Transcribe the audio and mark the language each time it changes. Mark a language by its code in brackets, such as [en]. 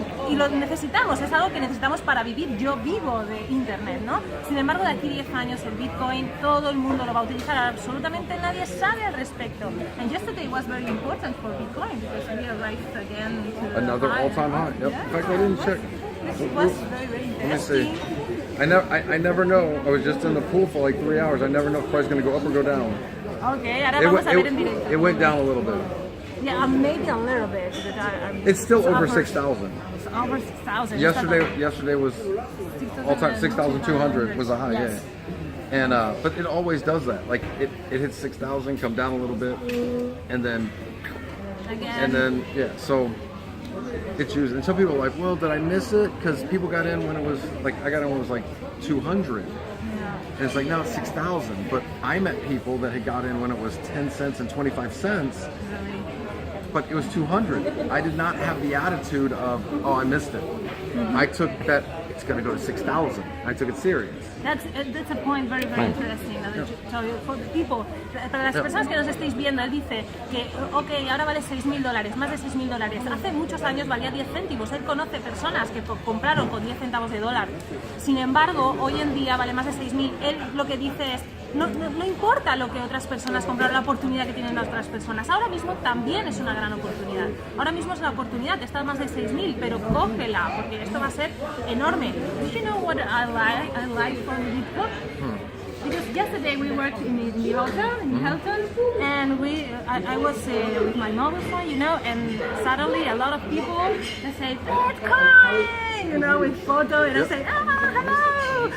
[es] Y lo necesitamos, es algo que necesitamos para vivir. Yo vivo de internet, ¿no? Sin embargo, de aquí 10 años el Bitcoin, todo el mundo lo va a utilizar, absolutamente nadie sabe al respecto. [en] And yesterday was very important for Bitcoin because we arrived again to another all-time high. Yep. In fact, I didn't check. This was very interesting. Let me see. I never know. I was just in the pool for like 3 hours. I never know if the price is going to go up or go down. [es] Okay, ahora vamos a ver en directo. [en] It went down a little bit. Yeah, maybe a little bit. It's still over 6,000. It's over 6,000. Yesterday was all time 6,200 was a high, yes. And but it always does that. Like it hits 6,000, come down a little bit, and then again. So it's used. And some people are like, well, did I miss it? Because people got in when it was like I got in when it was like 200. And it's like now it's 6,000. But I met people that had got in when it was 10 cents and 25 cents. But it was 200. I did not have the attitude of, oh, I missed it. I took that it's going to go to 6,000. I took it serious. That's a point very interesting. So for the people, [es] para las personas que nos estáis viendo, él dice que, ahora vale $6,000, más de $6,000. Hace muchos años valía 10 céntimos. Él conoce personas que compraron con 10 centavos de dólar. Sin embargo, hoy en día vale más de 6,000. Él lo que dice es, no importa lo que otras personas compraron, la oportunidad que tienen otras personas. Ahora mismo también es una gran oportunidad. Ahora mismo es una oportunidad, está más de 6,000, pero cógela, porque esto va a ser enorme. [en] Do you know what I like from BitClub? Because yesterday we worked in the hotel, in Hilton, and I was with my mobile phone, and suddenly a lot of people, they say, Bitcoin, with photo, and I say, hello.